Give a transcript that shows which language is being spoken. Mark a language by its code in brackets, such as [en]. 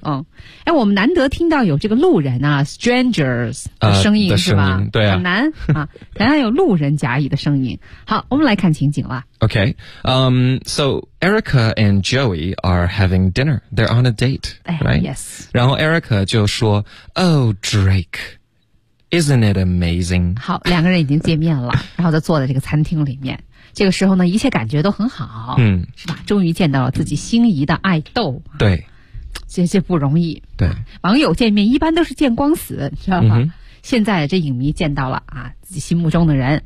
[zh] 嗯，哎，我们难得听到有这个路人啊 ，strangers 的声音，是吧？对啊，很难啊，难道有路人甲乙的声音。好，我们来看情景啦。 [en] Okay, so Erica and Joey are having dinner. They're on a date, right? Yes. [zh] 然后 Erica 就说 ， [en] Oh, Drake. Isn't it amazing? [zh] 好，两个人已经见面了，然后在坐在这个餐厅里面。这个时候呢，一切感觉都很好，嗯，是吧？终于见到了自己心仪的爱豆，对，这不容易。对，网友见面一般都是见光死，你知道吗？嗯、现在这影迷见到了啊，自己心目中的人，